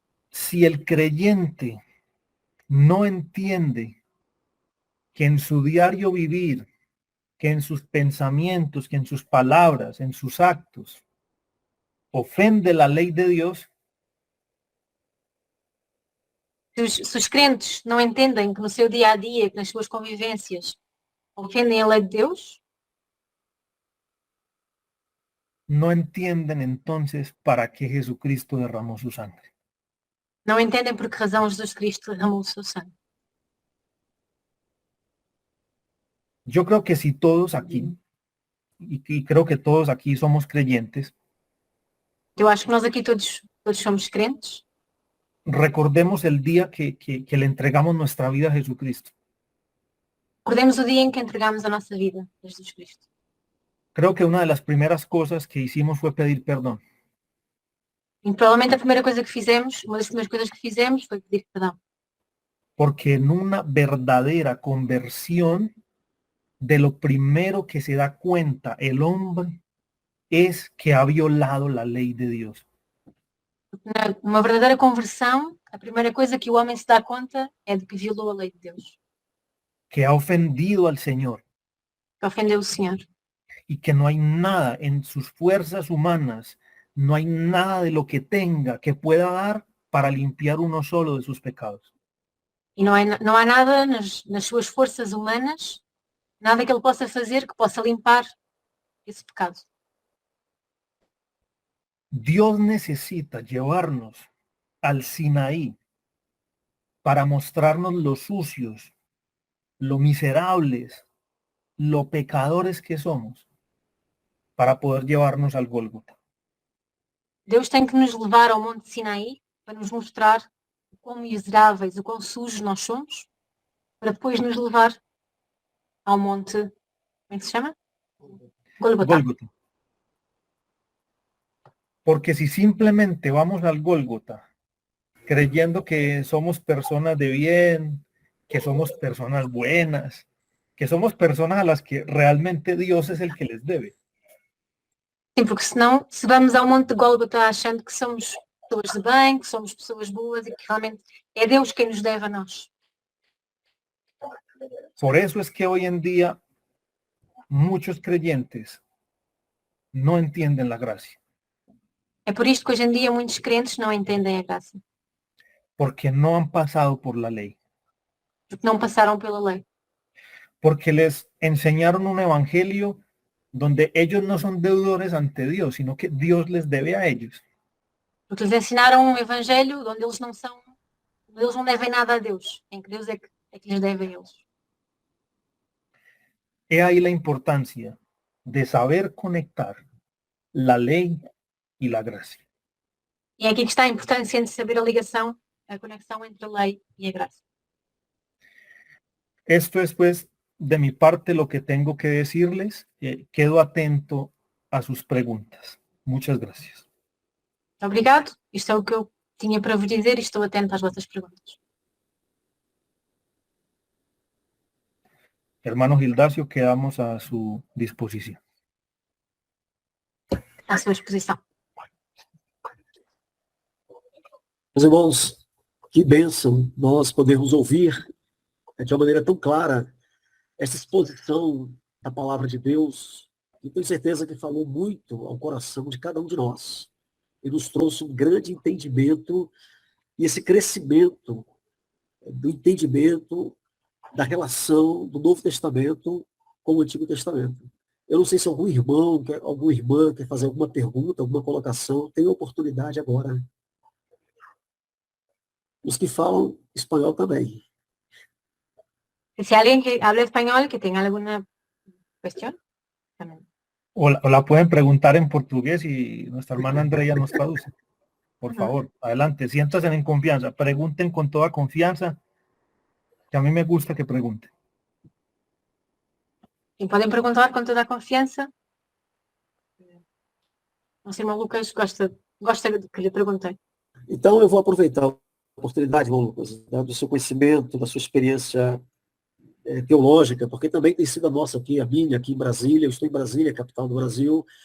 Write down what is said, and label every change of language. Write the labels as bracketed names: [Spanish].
[Spanish] Si el creyente no entiende que en su diario vivir, que en sus pensamientos, que en sus palabras, en sus actos, ofende la ley de Dios, [Portuguese] Se os crentes não entendem que no seu dia a dia, que nas suas convivências, ofendem a lei de Deus, [Spanish] no entienden entonces para qué Jesucristo derramó su sangre. [Portuguese] não entendem por que razão Jesus Cristo derramou o seu sangue. [Spanish] Yo creo que si todos aquí, y creo que todos aquí somos creyentes, [Portuguese] Eu acho que nós aqui todos somos crentes. [Spanish] recordemos el día que le entregamos nuestra vida a Jesucristo. [Portuguese] Recordemos o dia em que entregamos a nossa vida a Jesus Cristo. [Spanish] Creo que una de las primeras cosas que hicimos fue pedir perdón. [Portuguese] E provavelmente a primeira coisa que fizemos, uma das primeiras coisas que fizemos foi pedir perdão. [Spanish] Porque en una verdadera conversión, de lo primero que se da cuenta el hombre es que ha violado la ley de Dios. [Portuguese] Numa verdadeira conversão, a primeira coisa que o homem se dá conta é de que violou a lei de Deus, [Spanish] Que ha ofendido al Señor [Portuguese] que ofendeu o Senhor. [Spanish] y que no hay nada en sus fuerzas humanas, no hay nada de lo que tenga que pueda dar para limpiar uno solo de sus pecados. [Portuguese] E não há nada nas suas forças humanas, Nada que ele possa fazer que possa limpar esse pecado. [Spanish] Dios necesita llevarnos al Sinaí para mostrarnos lo sucios, lo miserables, lo pecadores que somos, para poder llevarnos al Gólgota. [Portuguese] Deus tem que nos levar ao Monte Sinaí para nos mostrar o quão miseráveis, o quão sujos nós somos, para depois nos levar ao Monte, como é que se chama? [Spanish] Gólgota. [Portuguese] Gólgota. [Spanish] Porque si simplemente vamos al Gólgota creyendo que somos personas de bien, que somos personas buenas, que somos personas a las que realmente Dios es el que les debe. [Portuguese] Sim, porque senão, se vamos ao Monte de Gólgota achando que somos pessoas de bem, que somos pessoas boas e que realmente é Deus quem nos deve a nós. [Spanish] Por eso es que hoy en día muchos creyentes no entienden la gracia, [Portuguese] É por isto que hoje em dia muitos crentes não entendem a graça, [Spanish] porque no han pasado por la ley, [Portuguese] porque não passaram pela lei. [Spanish] porque les enseñaron un evangelio donde ellos no son deudores ante Dios, sino que Dios les debe a ellos. [Portuguese] Porque lhes ensinaram um evangelho onde eles não devem nada a Deus, em que Deus é que lhes deve a eles. [Spanish] He ahí la importancia de saber conectar la ley y la gracia. [Portuguese] E é aqui que está a importância de saber a ligação, a conexão entre a lei e a graça. [Spanish] Esto es pues de mi parte lo que tengo que decirles. Quedo atento a sus preguntas. Muchas gracias. [Portuguese] Obrigado. Isto é o que eu tinha para vos dizer e estou atento às vossas perguntas. [Spanish] Hermano Gildacio, quedamos a su disposición. [Portuguese] À sua exposição. Meus irmãos, que bênção nós podermos ouvir de uma maneira tão clara essa exposição da palavra de Deus, e tenho certeza que falou muito ao coração de cada um de nós, e nos trouxe um grande entendimento, e esse crescimento do entendimento da relação do Novo Testamento com o Antigo Testamento. Eu não sei se algum irmão, alguma irmã quer fazer alguma pergunta, alguma colocação, tem a oportunidade agora. Os que falam espanhol também. Se alguém que habla espanhol, que tenha alguma questão, também. [Spanish] O la pueden preguntar en portugués y nuestra hermana Andrea nos traduce. Por favor, adelante, siéntanse en confianza, pregunten con toda confianza, que a mí me gusta que pregunten. [Portuguese] E podem perguntar com toda a confiança. Nosso irmão Lucas gosta que lhe perguntem. Então, eu vou aproveitar a oportunidade, irmão Lucas, do seu conhecimento, da sua experiência teológica, porque também tem sido a nossa aqui, a minha aqui em Brasília. Eu estou em Brasília, capital do Brasil.